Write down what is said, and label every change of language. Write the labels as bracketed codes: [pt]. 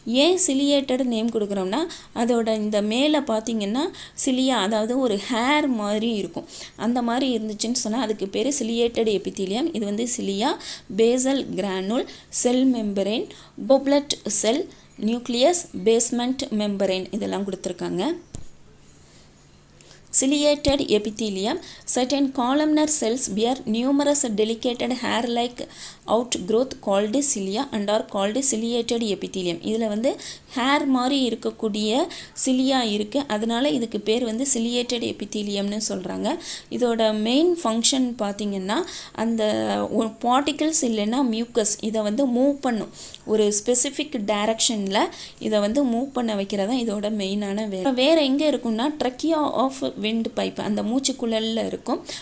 [ta] ஏன் ciliated name கொடுக்குறோம்னா அதோட இந்த மேலே பார்த்திங்கன்னா சிலியா, அதாவது ஒரு ஹேர் மாதிரி இருக்கும். அந்த மாதிரி இருந்துச்சுன்னு சொன்னால் அதுக்கு பேர் சிலியேட்டட் எபித்தீலியம். இது வந்து சிலியா, பேசல் கிரானுல், செல் மெம்பரேன், கோப்லெட் செல், நியூக்ளியஸ், பேஸ்மெண்ட் மெம்பரேன் இதெல்லாம் கொடுத்துருக்காங்க. [en] Ciliated epithelium. Certain columnar cells bear numerous delicate hair-like outgrowth called cilia and are called ciliated epithelium. [ta] இதில் வந்து ஹேர் மாதிரி இருக்கக்கூடிய சிலியா இருக்குது, அதனால இதுக்கு பேர் வந்து சிலியேட்டட் எபித்தீலியம்னு சொல்கிறாங்க. இதோட மெயின் ஃபங்க்ஷன் பார்த்திங்கன்னா அந்த பார்ட்டிகிள்ஸ் இல்லைன்னா மியூக்கஸ் இதை வந்து மூவ் பண்ணும், ஒரு ஸ்பெசிஃபிக் டைரக்ஷனில் இதை வந்து மூவ் பண்ண வைக்கிறதா இதோட மெயினான வேறு எங்கே இருக்குன்னா ட்ரக்கியா ஆஃப் விண்ட் பைப், அந்த மூச்சுக்குழலில் இருக்கும்.